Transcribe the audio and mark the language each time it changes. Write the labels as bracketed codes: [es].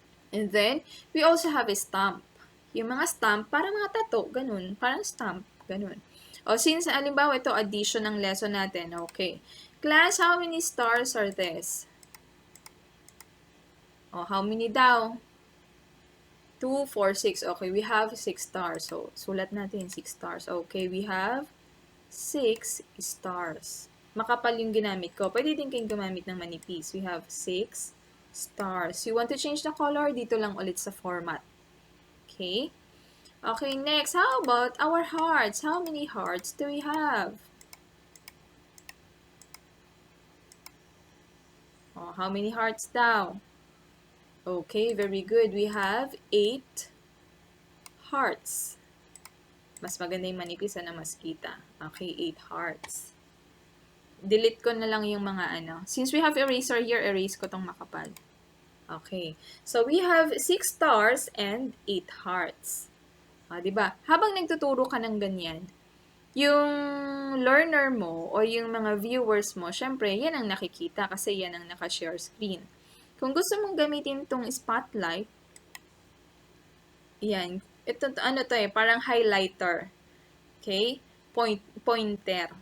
[en] And then, we also have a stamp. [tl] Yung mga stamp, parang mga tattoo, ganun. Parang stamp. Ganun. O, since, alimbawa, ito, addition ng lesson natin. Okay. [en] Class, how many stars are this? O, how many daw? 2, 4, 6. Okay, we have 6 stars. So, [tl] sulat natin [en] 6 stars. Okay, we have 6 stars. [tl] Makapal yung ginamit ko. Pwede din kayong gumamit ng manipis. [en] We have 6 stars. You want to change the color? [tl] Dito lang ulit sa [en] format. Okay. Okay, next, how about our hearts? How many hearts do we have? Oh, how many hearts daw? Okay, very good. We have 8 hearts. [tl] Mas maganda yung manipis na mas kita. Okay, 8 hearts. Delete ko na lang yung mga ano. [en] Since we have eraser here, [tl] erase ko tong makapal. Okay. [en] So, we have 6 stars and 8 hearts. [tl] Diba? Habang nagtuturo ka ng ganyan, yung learner mo o yung mga viewers mo, syempre, yan ang nakikita kasi yan ang naka-share screen. Kung gusto mong gamitin tong spotlight, yan. Ito, ano to parang highlighter. Okay? Pointer.